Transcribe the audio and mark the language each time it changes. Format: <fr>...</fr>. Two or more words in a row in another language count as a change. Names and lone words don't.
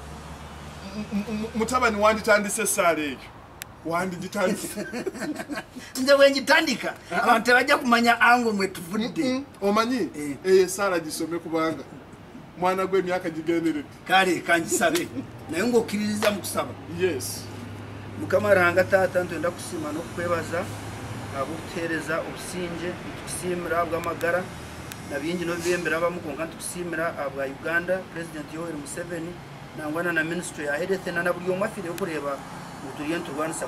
<lg>mutabani wanditandise esaala ekyo wandigitandise nze bwengitandika abantu tebajja kumanya ango mwe tuvudde omanyi eyo esaala gisome kubanga mwana gw'emyaka gigenderedde kale kangisabe naye ng'okkiririza mu kusaba yes</lg> <nyn>mukama ranga taata ntwenda kusiima n'okukwebaza abokuteereza obusinge nitukusiimira bw'amagara na bingi n'obibyembera abamu konka nitukusiimira abwa Uganda President Yoweri Museveni nangwana na Ministry ya Health na buli omu afiire okureeba otulye nturwanisa</nyn>